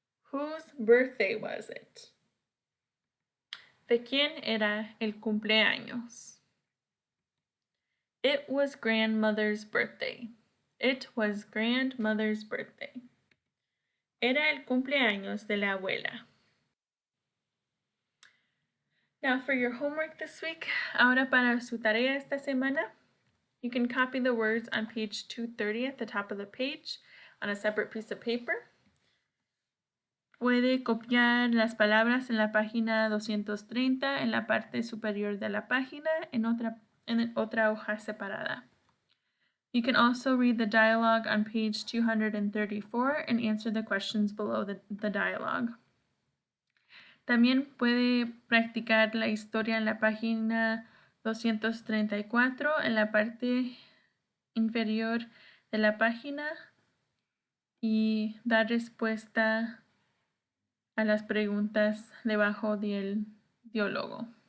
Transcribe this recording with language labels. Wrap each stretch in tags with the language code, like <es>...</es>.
<en>Whose birthday was it?</en> <es>¿De quién era el cumpleaños?</es> <en>It was grandmother's birthday. It was grandmother's birthday.</en> <es>Era el cumpleaños de la abuela.</es> <en>Now for your homework this week,</en> <es>ahora para su tarea esta semana,</es> <en>you can copy the words on page 230 at the top of the page on a separate piece of paper.</en> <es>Puede copiar las palabras en la página 230 en la parte superior de la página en otra hoja separada.</es> <en>You can also read the dialogue on page 234 and answer the questions below the dialogue.</en> <es>También puede practicar la historia en la página 234 en la parte inferior de la página y dar respuesta a las preguntas debajo del diálogo.</es>